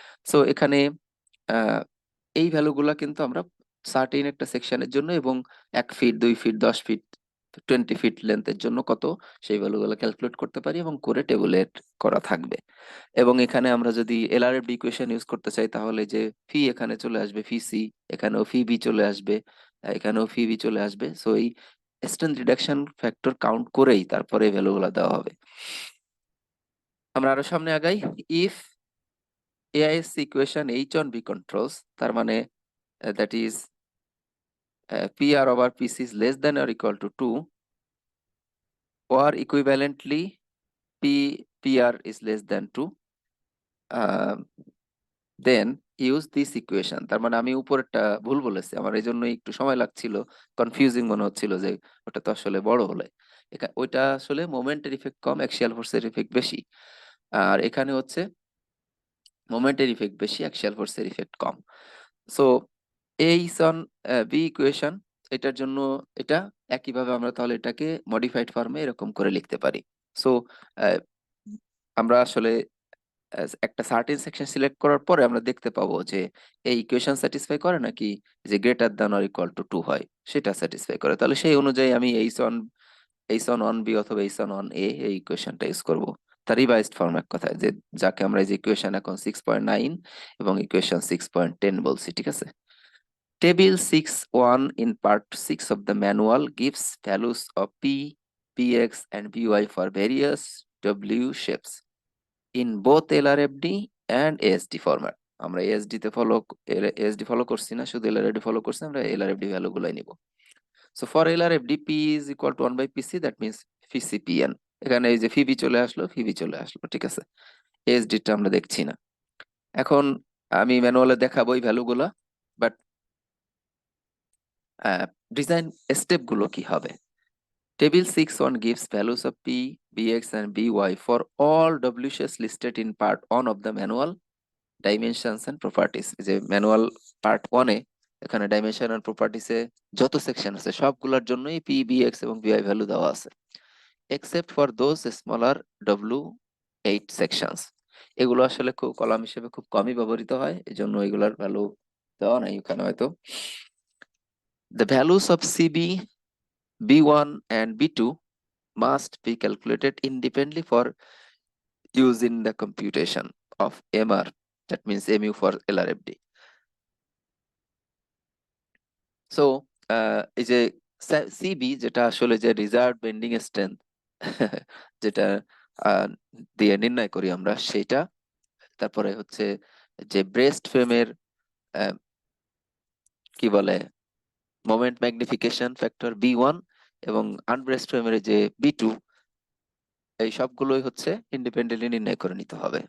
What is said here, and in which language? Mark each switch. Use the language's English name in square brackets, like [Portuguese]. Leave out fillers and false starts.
[Bangla] So এখানে আহ, এই ভ্যালুগুলা কিন্তু আমরা সার্টেইন একটা সেকশনের জন্য, এবং 1 ফিট, 2 ফিট, 10 ফিট, 20 ফিট লেন্থের জন্য কত, সেই ভ্যালুগুলো ক্যালকুলেট করতে পারি এবং করে টেবুলেট করা থাকবে। এবং এখানে আমরা যদি এলআরএফ ইকুয়েশন ইউজ করতে চাই, তাহলে যে ফি এখানে চলে আসবে, ফি সি, এখানেও ফি বি চলে আসবে, এখানেও ফি বি চলে আসবে। সো এই স্ট্রেন্থ রিডাকশন ফ্যাক্টর কাউন্ট করেই তারপরে ভ্যালুগুলো দেওয়া হবে। আমরা আরো সামনে আগাই। [English] if A is equation H on B controls, [Bangla] তার মানে [English] That is PR over PC is less than or equal to 2, or equivalently PR is less than 2, then use this equation। [Bangla] তার মানে আমি উপরেরটা ভুল বলেছি, আমার এই জন্য একটু সময় লাগছিল, কনফিউজিং মনে হচ্ছিল যে ওটা তো আসলে বড় হলে, ওইটা আসলে মোমেন্টের ইফেক্ট কম, অ্যাক্সিয়াল ফোর্সের ইফেক্ট বেশি। আর এখানে হচ্ছে মোমেন্টের ইফেক্ট বেশি, অ্যাক্সিয়াল ফোর্সের ইফেক্ট কম। সো এই সন বি ইকুয়েশন, এটার জন্য এটা একইভাবে আমরা তাহলে এটাকে মডিফাইড ফর্মে এরকম করে লিখতে পারি। সো আমরা আসলে একটা সার্টেন সেকশন সিলেক্ট করার পরে আমরা দেখতে পাবো যে এই ইকুয়েশন স্যাটিসফাই করে নাকি যে greater than or equal to 2 হয়, সেটা স্যাটিসফাই করে। তাহলে সেই অনুযায়ী আমি এইচ অন বি অথবা এইচ অন এ এই ইকুয়েশনটা ইউজ করব। তার রিভাইজড ফর্ম এক কথায়, যে যাকে আমরা এই যে ইকুয়েশন এখন 6.9 এবং ইকুয়েশন 6.10 বলছি, ঠিক আছে। [English] Table 6.1 in part 6 of the manual gives values of p, px and py for various w shapes in both LRFD and ASD format. [Bangla] আমরা ASD তে ASD ফলো করছি না, শুধু LRFD ফলো করছি, আমরা LRFD ভ্যালু গুলাই নিব। [English] So for LRFD, P is equal to 1 by PC, that means PCPN. [Bangla] এখানে এই যে ফিবি চলে আসলো, ফিবি চলে আসলো, ঠিক আছে। ASD টা আমরা দেখছি না। এখন আমি ম্যানুয়ালে দেখাবো এই ভ্যালুগুলা, বাট ডিজাইন স্টেপ গুলো কি হবে? [English] Table 6.1 gives values of P, Bx and By for all WCS listed in part 1 of the manual, dimensions and properties. [Bangla] এই যে ম্যানুয়াল পার্ট 1 এ এখানে ডাইমেনশন এন্ড প্রপার্টিস এ যত সেকশন আছে সবগুলোর জন্যই P, Bx এবং By ভ্যালু দেওয়া আছে, [English] except for those smaller W8 sections. [Bangla] এগুলো আসলে খুব কলাম হিসেবে খুব কমই ব্যবহৃত হয়, এজন্য এগুলোর ভ্যালু দেওয়া নাই এখানে হয়তো। [English] The values of CB, B1 and B2 must be calculated independently for use in the computation of MR, that means MU for LRFD. [Bangla] So এই যে সিবি যেটা আসলে যে রিজার্ভ বেন্ডিং স্ট্রেংথ যেটা আহ, দিয়ে নির্ণয় করি আমরা সেটা, তারপরে হচ্ছে যে ব্রেস্ট ফ্রেমের কি বলে মোমেন্ট ম্যাগনিফিকেশন ফ্যাক্টর B1 এবং আনব্রেস্ট ফ্রেমের যে B2, এই সবগুলোই হচ্ছে ইন্ডিপেন্ডেন্টলি নির্ণয় করে নিতে হবে।